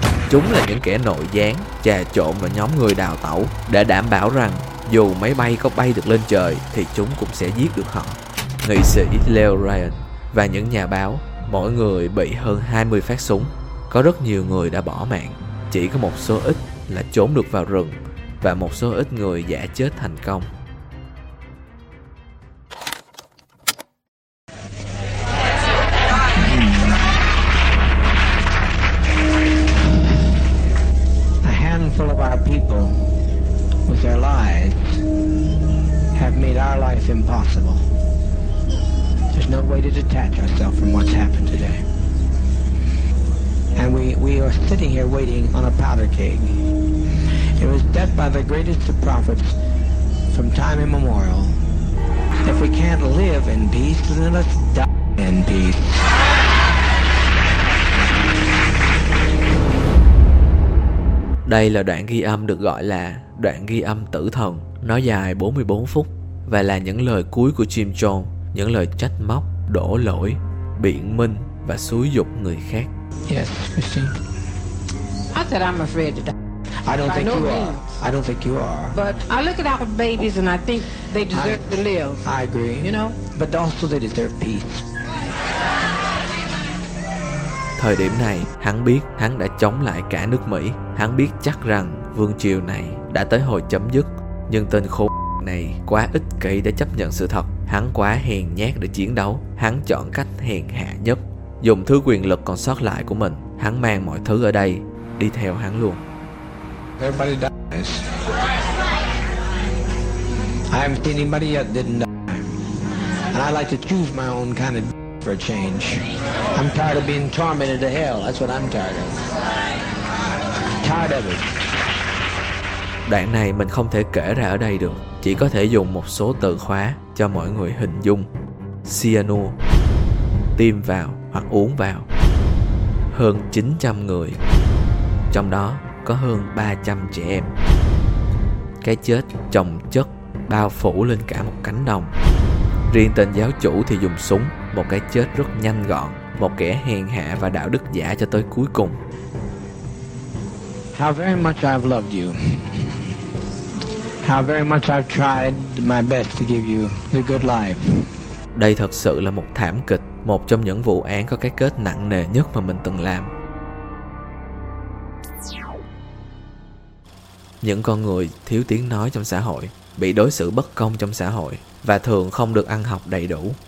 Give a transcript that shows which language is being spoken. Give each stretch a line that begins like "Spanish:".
Vietnamese: Chúng là những kẻ nội gián, trà trộn vào nhóm người đào tẩu để đảm bảo rằng dù máy bay có bay được lên trời thì chúng cũng sẽ giết được họ. Nghị sĩ Leo Ryan và những nhà báo, mỗi người bị hơn 20 phát súng. Có rất nhiều người đã bỏ mạng, chỉ có một số ít là trốn được vào rừng và một số ít người giả chết thành công.
English: A handful of our people with their lives have made our life impossible. There's no way to detach ourselves from what's happened today. And we are sitting here waiting on a powder keg. It was death by the greatest of prophets from time immemorial. If we can't live in peace, then let's die in peace.
Vietnamese: Đây là đoạn ghi âm được gọi là đoạn ghi âm tử thần. Nó dài 44 phút và là những lời cuối của Jim Jones, những lời trách móc, đổ lỗi, biện minh và xúi dục người khác.
English: Yes, Christine. I said I'm afraid to die. I don't think you are. I don't think you are. But I look at our babies and I think they deserve to live. I agree. You know? But also they deserve peace.
Vietnamese: Thời điểm này, hắn biết hắn đã chống lại cả nước Mỹ. Hắn biết chắc rằng vương triều này đã tới hồi chấm dứt. Nhưng tên khốn này quá ích kỷ để chấp nhận sự thật. Hắn quá hèn nhát để chiến đấu. Hắn chọn cách hèn hạ nhất. Dùng thứ quyền lực còn sót lại của mình, hắn mang mọi thứ ở đây đi theo hắn luôn.
English: Everybody dies. I haven't seen anybody yet didn't die. And I like to choose my own kind of for a change. I'm tired of being tormented to hell. That's what I'm tired of. Tired of it.
Vietnamese: Đoạn này mình không thể kể ra ở đây được, chỉ có thể dùng một số từ khóa cho mọi người hình dung. Cyanur, tiêm vào hoặc uống vào. Hơn 900 người, trong đó có hơn 300 trẻ em. Cái chết chồng chất bao phủ lên cả một cánh đồng. Riêng tên giáo chủ thì dùng súng, một cái chết rất nhanh gọn, một kẻ hèn hạ và đạo đức giả cho tới cuối cùng.
English: How very much I've loved you. How very much I've tried my best to give you the good life.
Vietnamese: Đây thật sự là một thảm kịch, một trong những vụ án có cái kết nặng nề nhất mà mình từng làm. Những con người thiếu tiếng nói trong xã hội, bị đối xử bất công trong xã hội và thường không được ăn học đầy đủ.